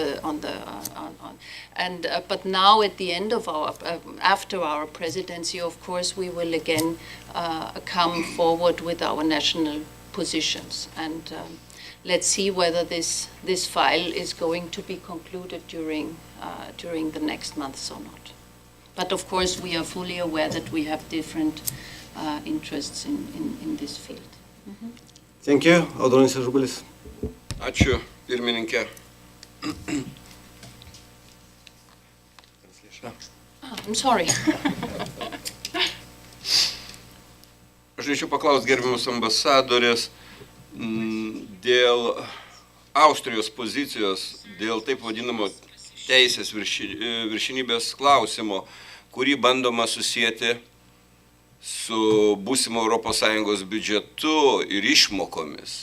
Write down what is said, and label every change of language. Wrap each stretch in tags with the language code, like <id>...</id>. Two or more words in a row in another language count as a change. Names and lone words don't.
<en>but now at the end of after our presidency, of course, we will again come forward with our national positions, and let's see whether this file is going to be concluded during the next months or not. But of course, we are fully aware that we have different interests in this field. Mm-hmm. Thank you. Audronis Ažubalis.</en> <lt>Ačiū, pirmininkė.</lt> <en>I'm sorry.</en> <lt>Aš norėčiau paklausti gerbiamus ambasadorės dėl Austrijos pozicijos, dėl taip vadinamo teisės viršinybės klausimo, kurį bandoma susijęti su būsimo ES biudžetu ir išmokomis.</lt>